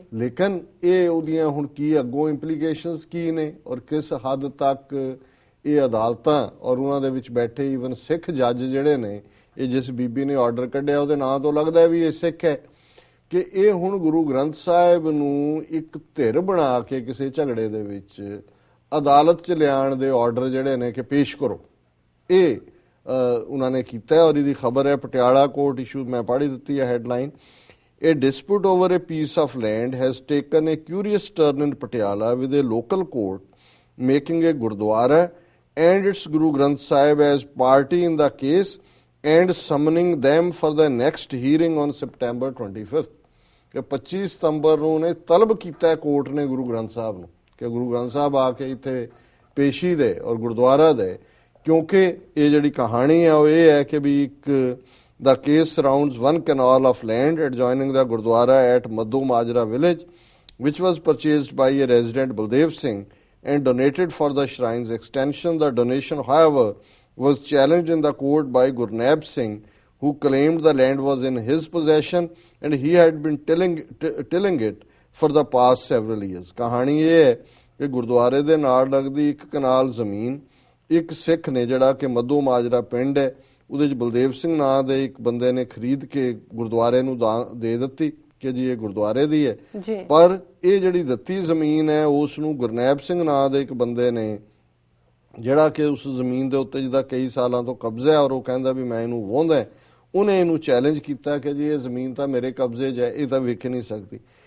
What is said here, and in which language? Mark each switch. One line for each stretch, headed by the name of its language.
Punjabi: ਲੇਕਿਨ ਇਹ ਉਹਦੀਆਂ ਹੁਣ ਕੀ ਅੱਗੋਂ ਇੰਪਲੀਕੇਸ਼ਨਸ ਕੀ ਨੇ ਔਰ ਕਿਸ ਹੱਦ ਤੱਕ ਇਹ ਅਦਾਲਤਾਂ ਔਰ ਉਹਨਾਂ ਦੇ ਵਿੱਚ ਬੈਠੇ ਈਵਨ ਸਿੱਖ ਜੱਜ ਜਿਹੜੇ ਨੇ, ਇਹ ਜਿਸ ਬੀਬੀ ਨੇ ਆਰਡਰ ਕੱਢਿਆ ਉਹਦੇ ਨਾਂ ਤੋਂ ਲੱਗਦਾ ਵੀ ਇਹ ਸਿੱਖ ਹੈ, ਕਿ ਇਹ ਹੁਣ ਗੁਰੂ ਗ੍ਰੰਥ ਸਾਹਿਬ ਨੂੰ ਇੱਕ ਧਿਰ ਬਣਾ ਕੇ ਕਿਸੇ ਝਗੜੇ ਦੇ ਵਿੱਚ ਅਦਾਲਤ 'ਚ ਲਿਆਉਣ ਦੇ ਆਰਡਰ ਜਿਹੜੇ ਨੇ ਕਿ ਪੇਸ਼ ਕਰੋ, ਇਹ ਉਹਨਾਂ ਨੇ ਕੀਤਾ। ਔਰ ਇਹਦੀ ਖਬਰ ਹੈ ਪਟਿਆਲਾ ਕੋਰਟ ਇਸ਼ੂ, ਮੈਂ ਪੜ੍ਹ ਦਿੱਤੀ ਹੈ headline.
English: A dispute over a piece of land has taken a curious turn in Patiala with a local court making a Gurdwara and its Guru Granth Sahib as party in the case and summoning them for the next hearing on September 25th।
Punjabi: ਕਿ 25 ਸਤੰਬਰ ਨੂੰ ਨੇ ਤਲਬ ਕੀਤਾ court ਨੇ ਗੁਰੂ ਗ੍ਰੰਥ ਸਾਹਿਬ ਨੂੰ ਕਿ ਗੁਰੂ ਗ੍ਰੰਥ ਸਾਹਿਬ ਆ ਕੇ ਇੱਥੇ ਪੇਸ਼ੀ ਦੇ ਔਰ ਗੁਰਦੁਆਰਾ ਦੇ, ਕਿਉਂਕਿ ਇਹ ਜਿਹੜੀ ਕਹਾਣੀ ਹੈ ਉਹ ਇਹ ਹੈ ਕਿ ਵੀ ਇੱਕ
English: the case surrounds one canal of land adjoining the Gurdwara at Madhu Majra village, which was purchased by a resident Baldev Singh and donated for the shrine's extension. The donation, however, was challenged in the court by Gurnaib Singh, who claimed the land was in his possession and he had been tilling it for the past several years.
Punjabi: ਕਹਾਣੀ ਇਹ ਹੈ ਕਿ ਗੁਰਦੁਆਰੇ ਦੇ ਨਾਲ ਲੱਗਦੀ ਇੱਕ ਕਨਾਲ ਜ਼ਮੀਨ ਇੱਕ ਸਿੱਖ ਨੇ ਜਿਹੜਾ ਕਿ ਮੱਧੂ ਮਾਜਰਾ ਪਿੰਡ ਹੈ ਉਹਦੇ ਚ ਬਲਦੇਵ ਸਿੰਘ ਨਾਂ ਦੇ ਇੱਕ ਬੰਦੇ ਨੇ ਖਰੀਦ ਕੇ ਗੁਰਦੁਆਰੇ ਨੂੰ ਦੇ ਦਿੱਤੀ ਕਿ ਜੀ ਇਹ ਗੁਰਦੁਆਰੇ ਦੀ ਹੈ, ਪਰ ਇਹ ਜਿਹੜੀ ਦਿੱਤੀ ਜ਼ਮੀਨ ਹੈ ਉਸ ਨੂੰ ਗੁਰਨੈਬ ਸਿੰਘ ਨਾਂ ਦੇ ਇੱਕ ਬੰਦੇ ਨੇ ਜਿਹੜਾ ਕਿ ਉਸ ਜ਼ਮੀਨ ਦੇ ਉੱਤੇ ਜਿਹਦਾ ਕਈ ਸਾਲਾਂ ਤੋਂ ਕਬਜ਼ਾ ਹੈ ਔਰ ਉਹ ਕਹਿੰਦਾ ਵੀ ਮੈਂ ਇਹਨੂੰ ਵਾਹੁੰਦਾ, ਉਹਨੇ ਇਹਨੂੰ ਚੈਲੰਜ ਕੀਤਾ ਕਿ ਜੀ ਇਹ ਜ਼ਮੀਨ ਤਾਂ ਮੇਰੇ ਕਬਜ਼ੇ 'ਚ ਹੈ, ਇਹ ਤਾਂ ਵਿਕ ਨਹੀਂ ਸਕਦੀ।